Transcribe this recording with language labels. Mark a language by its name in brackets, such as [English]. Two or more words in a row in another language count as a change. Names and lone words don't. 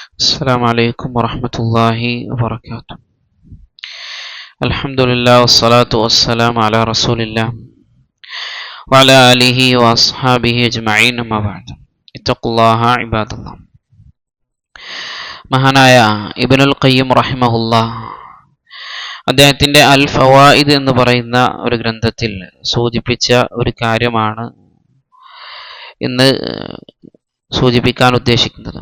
[Arabic] السلام عليكم ورحمة الله وبركاته. الحمد لله والصلاة والسلام على رسول الله وعلى آله وأصحابه أجمعين أما بعد اتقوا الله عباد الله. [Malayalam] മഹാനായ ഇബ്നുൽ ഖയ്യിം റഹിമഹുല്ലാഹ് അദ്ദേഹത്തിന്റെ അൽ ഫവായിദ് എന്ന് പറയുന്ന ഒരു ഗ്രന്ഥത്തിൽ സൂചിപ്പിച്ച ഒരു കാര്യമാണ് ഇന്ന് സൂചിപ്പിക്കാൻ ഉദ്ദേശിക്കുന്നത്.